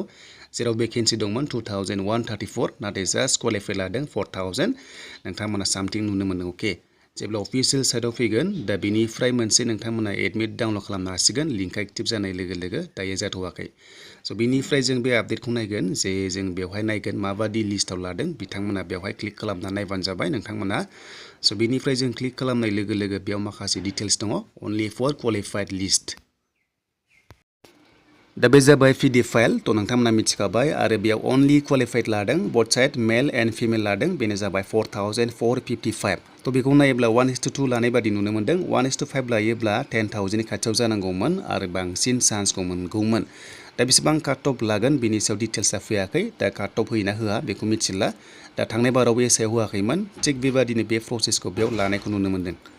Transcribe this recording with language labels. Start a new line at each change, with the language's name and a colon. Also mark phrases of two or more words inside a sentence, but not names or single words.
Bodo: जेराव भेकेन्सि दंमोन 2134 नाथाय
English: just qualified
Bodo: लादों 4000 नोंथांमोना सामथिं नुनो मोनो अके जेब्ला अफिशियल साइटआव फैगोन दा बेनिफ्राय मोनसे नोंथांमोना
English: admit download
Bodo: खालामनो हासिगोन लिंकआ एक्टिभ जानाय लोगो लोगो दायो जाथ'वाखै स' बेनिफ्राय जों बे आपडेटखौ नायगोन जे जों बेवहाय नायगोन माबादि लिस्टआव लादों बिथांमोना बेवहाय क्लिक खालामना नायबानो जाबाय नोंथांमोना स' बेनिफ्राय जों क्लिक खालामनाय लोगो लोगो बेयाव माखासे डिटेल्स दङ
English: only for qualified list
Bodo: दा बे जाबाय PDF फाइल थ' नोंथांमोना मिथिखाबाय आरो बेयाव
English: only qualified
Bodo: लादों
English: both side male and female
Bodo: लादों बेनो जाबाय 4455 थ' बेखौ नायोब्ला 1:2 लानाय बादि नुनो मोनदों 1:5 लायोब्ला 10,000 नि खाथियाव जानांगौमोन आरो बांसिन चान्सखौ मोनगौमोन दा बेसेबां
English: cut off
Bodo: लागोन बेनि सायाव डिटेल्सआ फैयाखै दा
English: cut off
Bodo: होयोना होआ बेखौ मिथिला दा थांनाय बारावबो एसायाव होआखैमोन थिग बेबादिनो बे प्रसेसखौ बेयाव लानायखौ नुनो मोनदों